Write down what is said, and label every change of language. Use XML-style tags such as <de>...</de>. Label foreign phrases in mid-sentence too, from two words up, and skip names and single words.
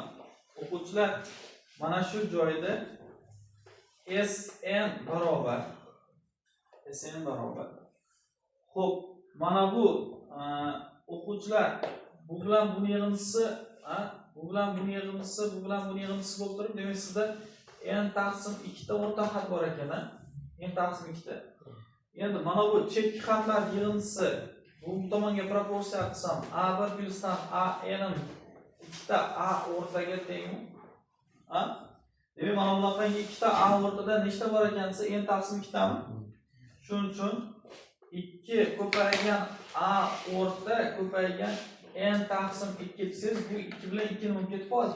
<uz>O'quvchilar mana shu joyda Sn barobar Xo'p, mana bu o'quvchilar bu bilan buni yig'indisi, bu bilan buni yig'indisi bo'lib turib, demak sizda n taqsim 2 ta o'rta had bor ekan, n taqsim 2 ta. Endi mana bu chekki xatlar yig'indisi bu tomonga proporsiya qilsam a1 plyusdan a n 2 ta a o'rtaga tengmi? Demak, mana bunaqangi 2 ta a o'rtada nechta bor ekan desa, n taqsim 2 tami? Shuning uchun 2 ko'paygan a o'rta ko'paygan n taqsim 2 desangiz, bu 2 bilan 2 nima ketib qoldi?</uz>